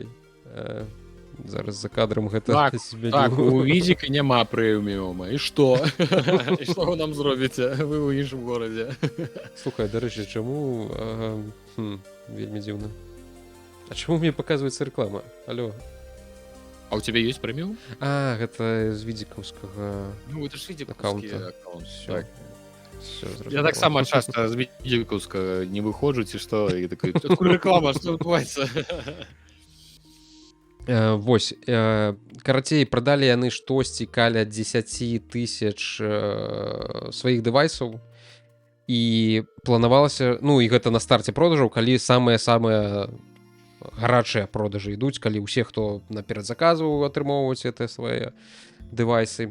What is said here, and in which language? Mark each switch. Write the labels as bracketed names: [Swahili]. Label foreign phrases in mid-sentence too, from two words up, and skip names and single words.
[Belarusian] Зараз за кадрам гэта так, у Відзіка няма прэміума. І што? І што вы нам зробіце? Вы ў іншым горадзе. Слухай, дарэчы, чаму вельмі дзіўна. А чаму мне паказваецца рэклама? Алло. [Russian] А у тебя есть прэміум? [Belarusian] Гэта з відзікаўскага. [Russian] Ну, это ж відзікаўскі аккаунт. [Belarusian] Так. Я так сама часто з відзікаўска не выходжу, ці што, і такой, рэклама, што адбываецца? Вось, карацей, прадалі яны штосьці каля 10 000 сваіх дэвайсаў, і планавалася, ну, і гэта на старце продажаў, калі самыя гарачыя продажы ідуць, калі ўсе, хто наперад заказваў, атрымоўваюць гэтыя свае дэвайсы.